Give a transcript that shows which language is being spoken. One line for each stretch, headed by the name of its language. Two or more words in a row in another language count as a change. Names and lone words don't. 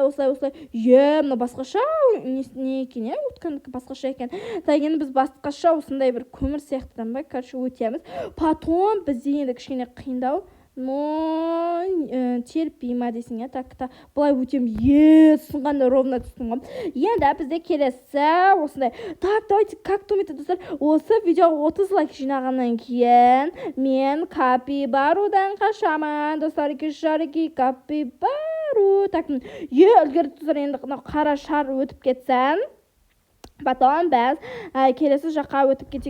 Kazakh: Мына басқаша не екен, утканыкі басқаша екен. Так, енді біз басқаша осындай бір көмір сияқтыдан ба, короче, өтеміз. Потом бізде енді кішкене қиындау.
Russian: Но терпима
Kazakh: десің, Так, былай өтем. Сынғанда ровно түстім ғой. Енді бізде келесі осындай.
Russian: Так, давайте, как думаете,
Kazakh: достар, осы видео 30 лайк жинағаннан кейін мен капибарудан қашамын. Достар, шареке, капибару. Так, үлгерді, достар, енді қара шар өтіп кетсен. Потом біз келесі жаққа өтіп кетсек.